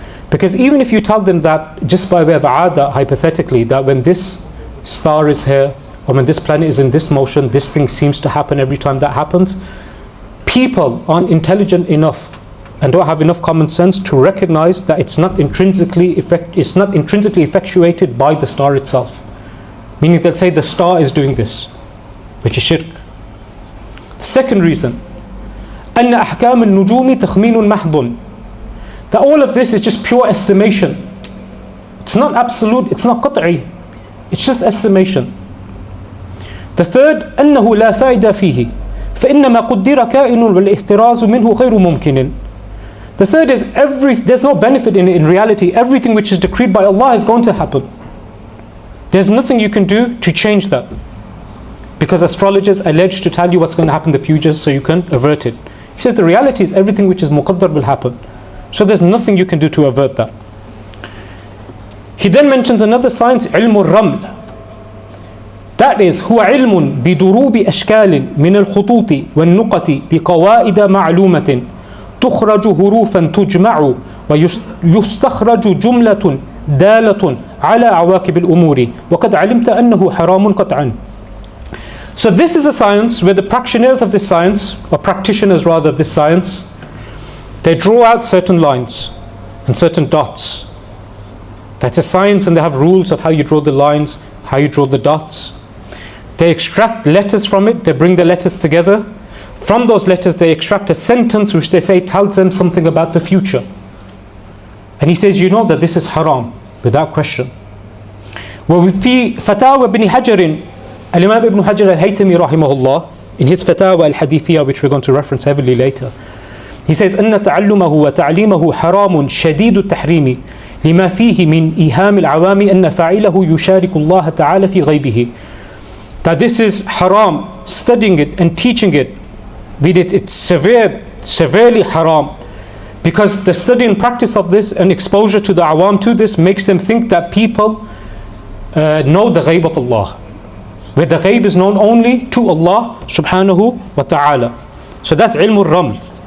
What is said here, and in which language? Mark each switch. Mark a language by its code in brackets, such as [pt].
[en] Because even if you tell them that just by way of aada, hypothetically, that when this star is here or when this planet is in this motion, this thing seems to happen every time that happens, people aren't intelligent enough and don't have enough common sense to recognize that it's not intrinsically effectuated by the star itself. Meaning they'll say the star is doing this, which is shirk. The second reason, [ar] أن أحكام النجوم تخمين محض. [en] That all of this is just pure estimation. It's not absolute, it's not qat'i. It's just estimation. The third, [ar] أنه لا فائدة فيه فإنما قدر كائن والاحتراز منه غير ممكن. [en] The third is there's no benefit in it in reality. Everything which is decreed by Allah is going to happen. There's nothing you can do to change that. Because astrologers allege to tell you what's going to happen in the future so you can avert it. He says the reality is everything which is muqaddar will happen. So there's nothing you can do to avert that. He then mentions another science, [ar] علم الرمل. [en] That is [ar] هو علم بدروب أشكال من الخطوط والنقط بقواعد معلومة تخرج حروفا تجمع ويستخرج جملة دالة على عواقب الأمور وقد علمت أنه حرام قطعا. [en] So this is a science where the practitioners of this science, or practitioners rather of this science, they draw out certain lines and certain dots. That's a science and they have rules of how you draw the lines, how you draw the dots. They extract letters from it, they bring the letters together. From those letters they extract a sentence which they say tells them something about the future. And he says, you know that this is haram, without question. [ar] وفي فتاوى ابن حجر الإمام ابن حجر الهيثمي رحمه الله, [en] in his [ar] فتاوى الحديثية, [en] which we're going to reference heavily later, he says [ar] أن تعلمه وتعليمه حرام شديد التحريم لما فيه من إيهام العوام أن فاعله يشارك الله تعالى في غيبه. [en] That this is haram, studying it and teaching it, it's severely haram, because the study and practice of this and exposure to the awam to this makes them think that people know the ghaib of Allah, where the ghaib is known only to Allah subhanahu wa ta'ala. So that's ilm al-ram.